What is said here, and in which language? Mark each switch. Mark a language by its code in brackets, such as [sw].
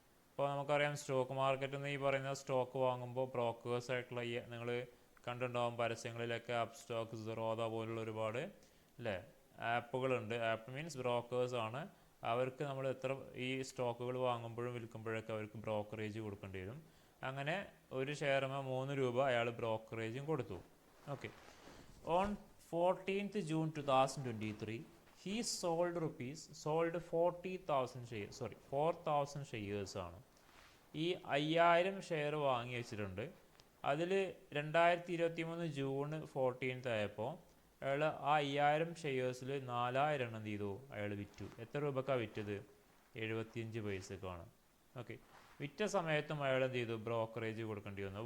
[ml] അപ്പോൾ നമുക്കറിയാം സ്റ്റോക്ക് മാർക്കറ്റിൽ നിന്ന് ഈ പറയുന്ന സ്റ്റോക്ക് വാങ്ങുമ്പോൾ ബ്രോക്കേഴ്സ് ആയിട്ടുള്ള നിങ്ങൾ കണ്ടിട്ടുണ്ടാവും പരസ്യങ്ങളിലൊക്കെ ആപ്പ് സ്റ്റോക്ക്, സിറോദ പോലുള്ള ഒരുപാട് അല്ലേ ആപ്പുകളുണ്ട്. ആപ്പ് മീൻസ് ബ്രോക്കേഴ്സ് ആണ്. അവർക്ക് നമ്മൾ എത്ര ഈ സ്റ്റോക്കുകൾ വാങ്ങുമ്പോഴും വിൽക്കുമ്പോഴൊക്കെ അവർക്ക് ബ്രോക്കറേജ് കൊടുക്കേണ്ടി വരും. അങ്ങനെ ഒരു ഷെയറിന് 3 രൂപ അയാൾ ബ്രോക്കറേജും കൊടുത്തു. Okay. [en] On 14th June 2023 he sold 4,000 shares ആണ്. [ml] ഈ 5000 ഷെയർ വാങ്ങി വെച്ചിട്ടുണ്ട്. അതിൽ 2023 ജൂൺ 14 ആയപ്പോൾ അയാൾ ആ 5000 ഷെയർസിൽ 4000 എന്ത് ചെയ്തു അയാൾ വിറ്റു. എത്ര രൂപക്കാണ് വിറ്റത്? 75 പൈസക്കാണ്. ഓക്കെ. വിറ്റ സമയത്തും അയാൾ എന്ത് ചെയ്തു ബ്രോക്കറേജ് കൊടുക്കേണ്ടി വന്നു.